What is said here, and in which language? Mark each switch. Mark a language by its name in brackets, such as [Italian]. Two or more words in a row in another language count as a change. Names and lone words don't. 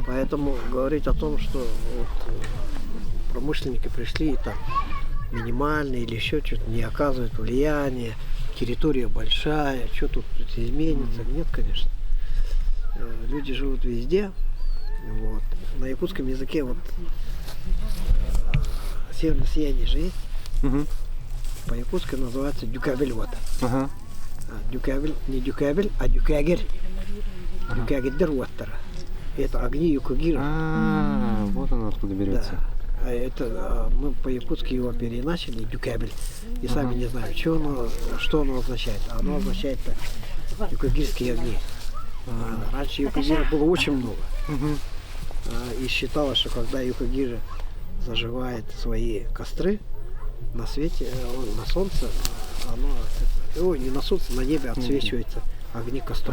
[Russian] Поэтому говорить о том, что вот промышленники пришли и там минимальные или еще что-то не оказывают влияния, территория большая, что тут изменится? Нет, конечно. Люди живут везде. Вот. На якутском языке вот северное сияние же есть. По-якутски называется дюкабель вот. Дюкабель, не дюкабель, а дюкагер. [Yakut] Дюкагер дерваттера. [Russian] Это огни Юкагира. Вот оно откуда берется. Да. А это мы по-якутски его переначали, дюкабель. И сами не знаем, что оно означает. А оно означает юкагирские огни. Раньше юкагира было очень много. И считалось, что когда юкагира зажигает свои костры на свете, на солнце, оно, не на солнце, на небе отсвечивается огни костров.